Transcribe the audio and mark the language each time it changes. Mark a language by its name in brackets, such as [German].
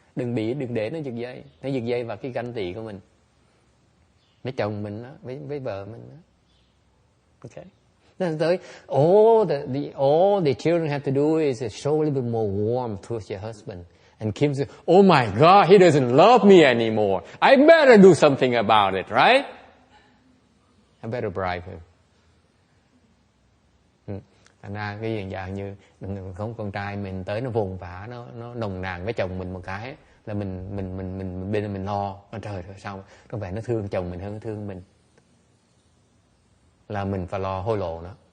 [Vietnamese] Đừng để nó giật dây. Nó giật dây vào cái ganh tị của mình. Với chồng mình đó, với vợ mình đó. [English] Okay. [Vietnamese] Nên tới [English] all the children have to do is show a little bit more warmth towards your husband. And Kim said, "Oh my God, he doesn't love me anymore. I better do something about it, right? I better bribe him." [Vietnamese] Thành ra cái hiện dạng như không con trai mình tới nó vùng vã nó nồng nàn với chồng mình một cái là mình bên mình lo, trời ơi sao có vẻ nó thương chồng mình hơn nó thương mình, là mình phải lo hối lộ nó.